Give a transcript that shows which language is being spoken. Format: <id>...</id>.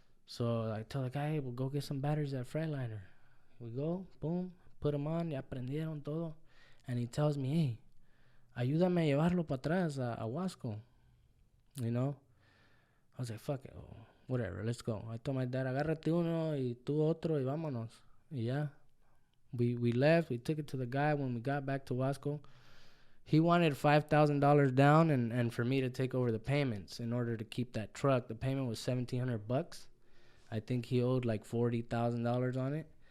<en>So I tell the guy, hey, we'll go get some batteries at Freightliner. We go, boom, put them on,</en> <es>ya prendieron todo.</es> <en>And he tells me, hey,</en> <es>ayúdame a llevarlo para atrás a Huasco.</es> <en>You know? I was like, fuck it, whatever, let's go. I told my dad,</en> <es>agárrate uno y tú otro y vámonos. Y ya.</es> <en>We left, we took it to the guy. When we got back to Huasco, he wanted $5,000 down and for me to take over the payments in order to keep that truck. The payment was $1,700. I think he owed like $40,000 on it.</en>